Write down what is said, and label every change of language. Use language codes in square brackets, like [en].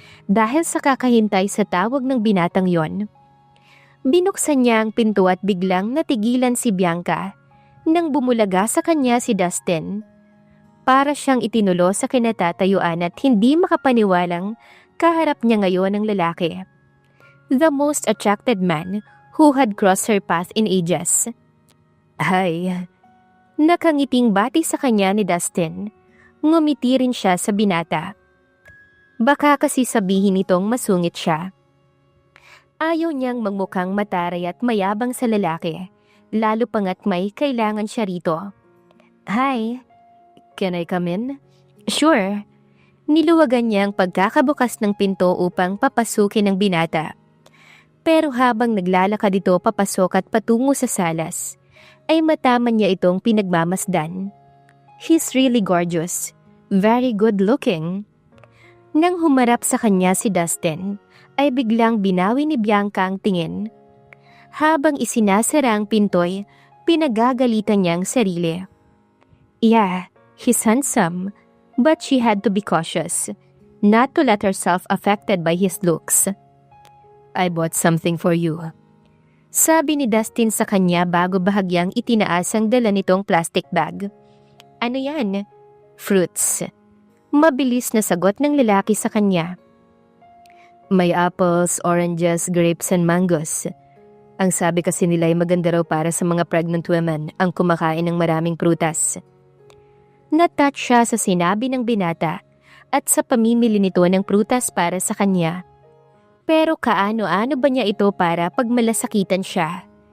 [tl] Dahil sa kakahintay sa tawag ng binatang yon. Binuksan niya ang pinto at biglang natigilan si Bianca nang bumulaga sa kanya si Dustin. Para siyang itinulo sa kinatatayuan at hindi makapaniwalang kaharap niya ngayon ang lalaki. [en] The most attracted man who had crossed her path in ages. [tl] Ay, nakangiting bati sa kanya ni Dustin. Ngumiti rin siya sa binata. Baka kasi sabihin nitong masungit siya. Ayaw niyang magmukhang mataray at mayabang sa lalaki, lalo pangat may kailangan siya rito. [en] Hi, can I come in? Sure. [tl] Niluwagan niya ang pagkakabukas ng pinto upang papasukin ang binata. Pero habang naglalakad ito papasok at patungo sa salas, ay mataman niya itong pinagmamasdan. [en] He's really gorgeous. Very good looking. [tl] Nang humarap sa kanya si Dustin, ay biglang binawi ni Bianca ang tingin. Habang isinasara ang pinto'y, pinagagalitan niya ang sarili. [en] Yeah, he's handsome, but she had to be cautious, not to let herself affected by his looks. I bought something for you. [tl] Sabi ni Dustin sa kanya bago bahagyang itinaas ang dala nitong plastic bag. Ano yan? Fruits. Mabilis na sagot ng lalaki sa kanya. [en] May apples, oranges, grapes, and mangoes. [tl] Ang sabi kasi nila ay maganda raw para sa mga [en] pregnant women [tl] ang kumakain ng maraming prutas. Natouch siya sa sinabi ng binata at sa pamimili nito ng prutas para sa kanya. Pero kaano-ano ba niya ito para pagmalasakitan siya?